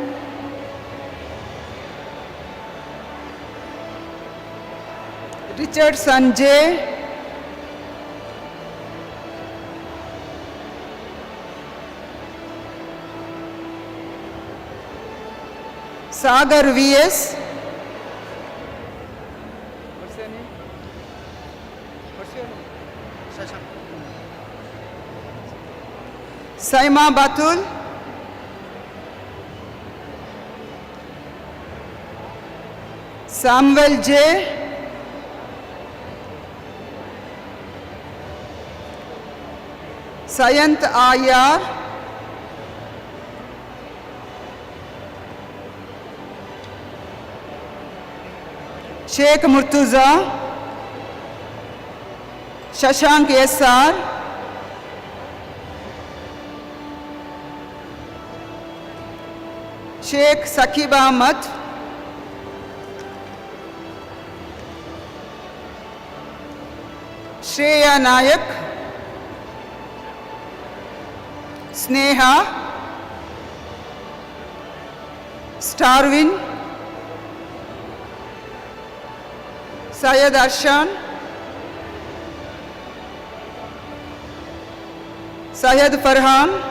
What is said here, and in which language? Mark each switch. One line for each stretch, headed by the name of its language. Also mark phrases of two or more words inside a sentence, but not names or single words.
English: Richard Sanjay, Sagar VS, what's your name? What's your name? Saima Batul, Samuel J, Sayant Ayar, Sheikh Murtuza, Shashank SR, Sheikh Sakib Ahmad, Shreya Nayak, Sneha, Starwin, Syed Arshan, Syed Farhan,